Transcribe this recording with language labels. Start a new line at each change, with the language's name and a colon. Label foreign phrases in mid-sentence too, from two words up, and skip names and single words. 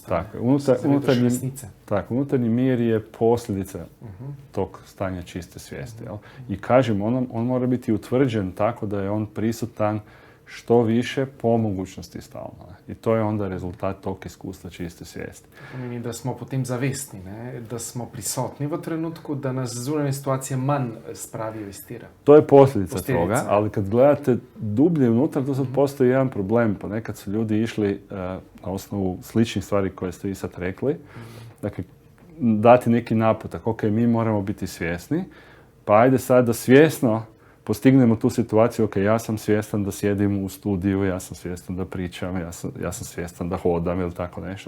Croatian: Tako, unutarnji mir je posljedica tog stanja čiste svijesti. Jel? I kažem, on mora biti utvrđen tako da je on prisutan što više po mogućnosti stalno. I to je onda rezultat tog iskustva čiste svijesti.
Slovenian: Pomeni, da smo potem zavestni, ne? Da smo prisotni v trenutku, da nas zunanje situacije manj spravijo iz tira.
Croatian: To je posljedica toga, ali kad gledate dublje unutra, to sad postoji jedan problem. Ponekad su ljudi išli na osnovu sličnih stvari koje ste vi sad rekli. Dakle, dati neki naputak. Ok, mi moramo biti svjesni, pa ajde sad da svjesno postignemo tu situaciju, ok, ja sam svjestan da sjedim u studiju, ja sam svjestan da pričam, ja sam svjestan da hodam ili tako nešto.